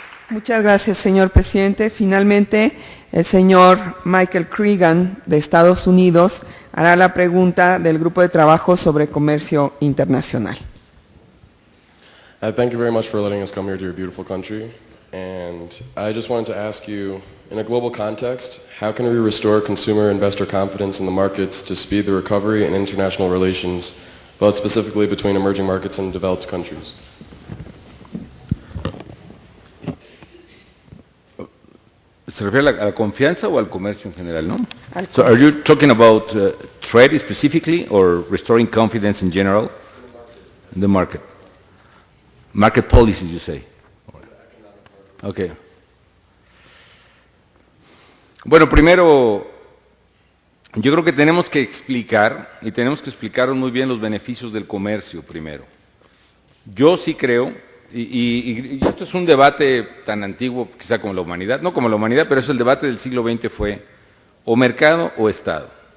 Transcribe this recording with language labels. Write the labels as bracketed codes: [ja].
[es] Muchas gracias, señor presidente. Finalmente, el señor Michael Cregan, de Estados Unidos, hará la pregunta del Grupo de Trabajo sobre Comercio Internacional. [en] Thank you very much for letting us come here to your beautiful country. And I just wanted to ask you, in a global context, how can we restore consumer investor confidence in the markets to speed the recovery in international relations, but specifically between emerging markets and developed countries? [es] ¿Se refiere a la confianza o al comercio en general, no? [en] So are you talking about trade specifically or restoring confidence in general in the market? Market policies, you say? Okay. [es] Bueno, primero, yo creo que tenemos que explicar, y tenemos que explicar muy bien los beneficios del comercio primero. Yo sí creo, y esto es un debate tan antiguo quizá como la humanidad, no como la humanidad, pero es el debate del siglo XX, fue o mercado o Estado.